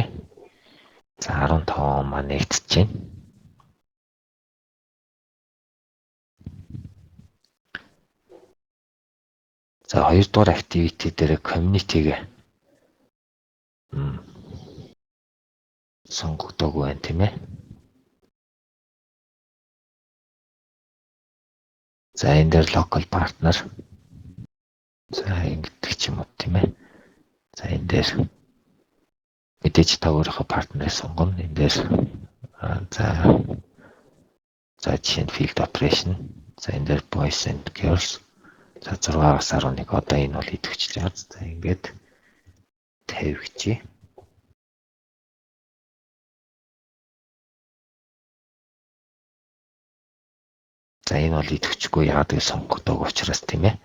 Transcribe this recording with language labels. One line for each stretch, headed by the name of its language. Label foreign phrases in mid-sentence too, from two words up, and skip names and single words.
Mongolian: За 15 маань нэгтж байна. За 2 дугаар activity дээр community-г сонгогдоогүй байна тийм ээ. За энэ дээр
English: local partner
Mongolian: за ингэдэг ч юм уу тийм ээ. За энэ дээр мэдээж та өөрийнхөө партнерыг сонгоно. Энэ дээр за жишээ нь
English: field operation.
Mongolian: За энэ дээр
English: boys and girls.
Mongolian: За 6-аас 11 одоо энэ бол идэвхжиж байгаа. За ингээд тавьчихъя. За энэ бол идэвхжихгүй яагаад гэж сонгогддог учраас тийм ээ.